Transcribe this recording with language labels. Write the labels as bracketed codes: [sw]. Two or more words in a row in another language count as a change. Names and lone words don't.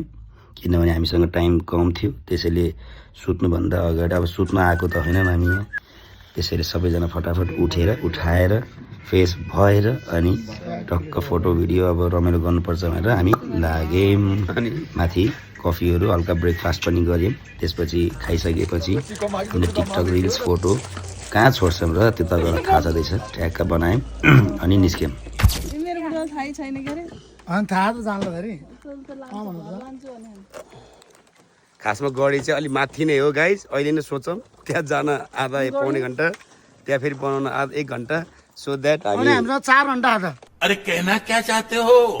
[ne] किनभने हामीसँग टाइम कम थियो त्यसैले सुत्नुभन्दा अगाडि अब सुत्न आएको त होइनौँ हामी यहाँ त्यसैले सबैजना फटाफट उठाएर फ्रेस भएर अनि टक्क [en] photo video [ne] अब रमाइलो गर्नुपर्छ भनेर हामी लाग्यौँ अनि माथि कफीहरू हल्का ब्रेकफास्ट पनि गऱ्यौँ त्यसपछि खाइसकेपछि टिकटक रिल्स फोटो कहाँ छोड्छौँ र त्यो तपाईँलाई थाहा छँदैछ ट्याक्क बनायौँ अनि निस्क्यौँ थाहा त जान्ला धरि खासमा गढी चाहिँ अलिक माथि नै हो गाइज अहिले नै सोचौँ त्यहाँ जान आधा पौने घन्टा त्यहाँ फेरि बनाउन आधा 1 घन्टा [en] so that [ne] हामी हामीसँग 4 घन्टा आधा [hi] अरे कहना क्या चाहते हो?